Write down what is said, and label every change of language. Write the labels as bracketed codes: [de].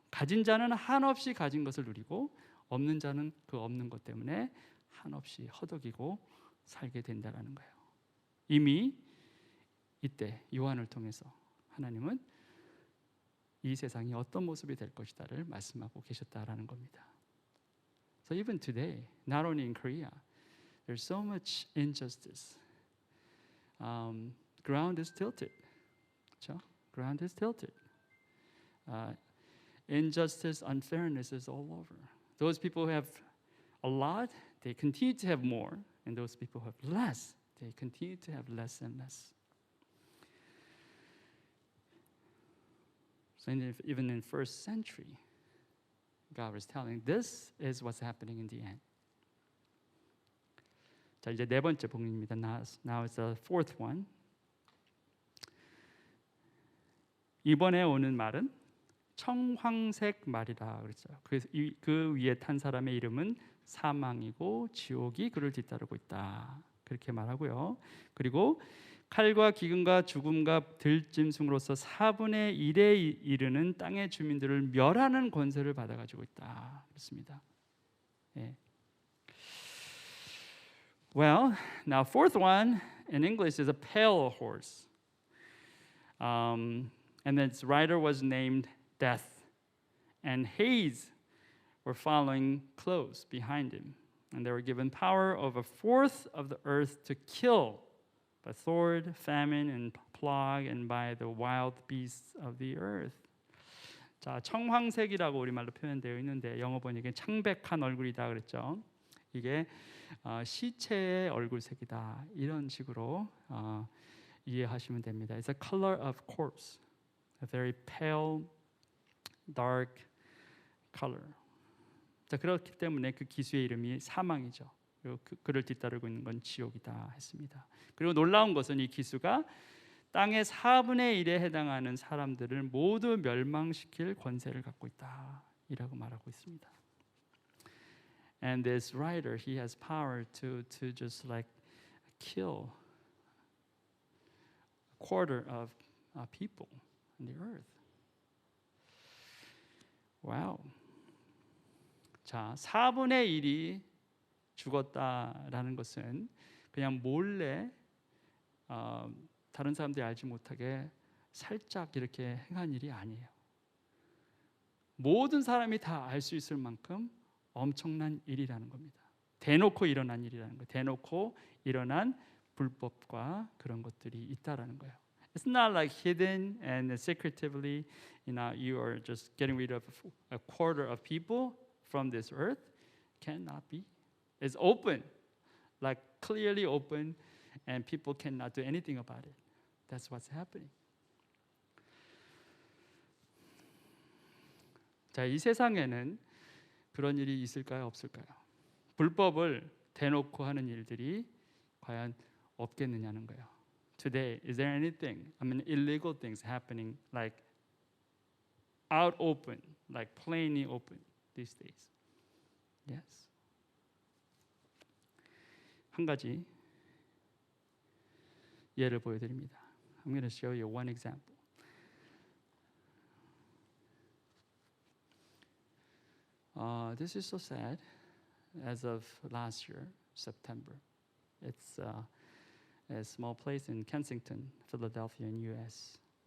[ko] 가진 자는 한없이 가진 것을 누리고 없는 자는 그 없는 것 때문에 한없이 허덕이고 살게 된다라는 거예요. 이미 이때 요한을 통해서 하나님은 이 세상이 어떤 모습이 될 것이다를 말씀하고 계셨다라는 겁니다. [en] So even today, not only in Korea, there's so much injustice. Ground is tilted. [ko] 그렇죠? [en] Ground is tilted. Injustice, unfairness is all over. Those people who have a lot, they continue to have more, and those people who have less, they continue to have less and less. So even in first century, God was telling, this is what's happening in the end. [ko] 자, 이제 네 번째 복음입니다. [en] Now it's the fourth one. [ko] 이번에 오는 말은 청황색 말이라 그랬죠. 그래서 그 위에 탄 사람의 이름은 사망이고 지옥이 그를 뒤따르고 있다, 그렇게 말하고요. 그리고 칼과 기근과 죽음과 들짐승으로서 4분의 1에 이르는 땅의 주민들을 멸하는 권세를 받아가지고 있다, 그렇습니다. 예. [en] Well, now fourth one in English is a pale horse, and its rider was named Death, and Hades were following close behind him, and they were given power over a fourth of the earth to kill by sword, famine, and plague, and by the wild beasts of the earth. [ko] 자, 청황색이라고 우리말로 표현되어 있는데 영어 번역에 창백한 얼굴이다 그랬죠. 이게 시체의 얼굴색이다, 이런 식으로 이해하시면 됩니다. [en] It's a color of corpse, a very pale, dark color. [ko] 자, 그렇기 때문에 그 기수의 이름이 사망이죠. 그리고 그를 뒤따르고 있는 건 지옥이다 했습니다. 그리고 놀라운 것은 이 기수가 땅의 4분의 1에 해당하는 사람들을 모두 멸망시킬 권세를 갖고 있다, 이라고 말하고 있습니다. [en] And this rider, he has power to just like kill a quarter of people on the earth. [ko] Wow. 자, 4분의 1이 죽었다라는 것은 그냥 몰래 다른 사람들이 알지 못하게 살짝 이렇게 행한 일이 아니에요. 모든 사람이 다 알 수 있을 만큼 엄청난 일이라는 겁니다. 대놓고 일어난 일이라는 거예요. 대놓고 일어난 불법과 그런 것들이 있다라는 거예요. [en] It's not like hidden and secretively, you are just getting rid of a quarter of people from this earth. Cannot be. It's open, like clearly open, and people cannot do anything about it. That's what's happening. [ko] 자, 이 세상에는 그런 일이 있을까요, 없을까요? 불법을 대놓고 하는 일들이 과연 없겠느냐는 거예요. [en] Today, is there anything, illegal things happening like out open, like plainly open these days? Yes. [ko] 한 가지 예를 보여드립니다. [en] I'm going to show you one example. This is so sad. As of last year, September, it's a small place in Kensington, Philadelphia, in U.S.